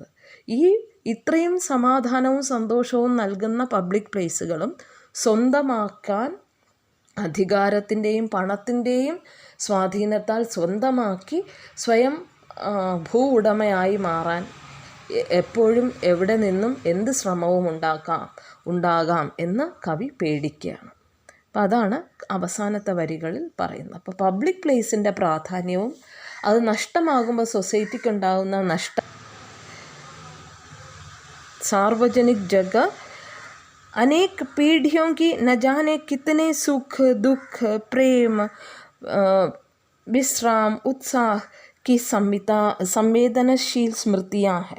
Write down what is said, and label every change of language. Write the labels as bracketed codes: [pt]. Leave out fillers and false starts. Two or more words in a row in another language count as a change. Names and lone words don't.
[ml] ഇത്രയും സമാധാനവും സന്തോഷവും നൽകുന്ന [en] പബ്ലിക് പ്ലേസുകളും [ml] സ്വന്തമാക്കാൻ അധികാരത്തിൻ്റെയും പണത്തിൻ്റെയും സ്വാധീനത്താൽ സ്വന്തമാക്കി സ്വയം ഭൂ ഉടമയായി മാറാൻ എപ്പോഴും എവിടെ നിന്നും എന്ത് ശ്രമവും ഉണ്ടാകാം എന്ന് കവി പേടിക്കുകയാണ്. അപ്പം അതാണ് അവസാനത്തെ വരികളിൽ പറയുന്നത്. അപ്പോൾ [en] പബ്ലിക് പ്ലേസിൻ്റെ [ml] പ്രാധാന്യവും അത് നഷ്ടമാകുമ്പോൾ സൊസൈറ്റിക്ക് ഉണ്ടാകുന്ന നഷ്ടം. [hi] सार्वजनिक जगह अनेक पीढ़ियों की न जाने कितने सुख दुख प्रेम विश्राम उत्साह की संवेदनशील स्मृतियाँ हैं.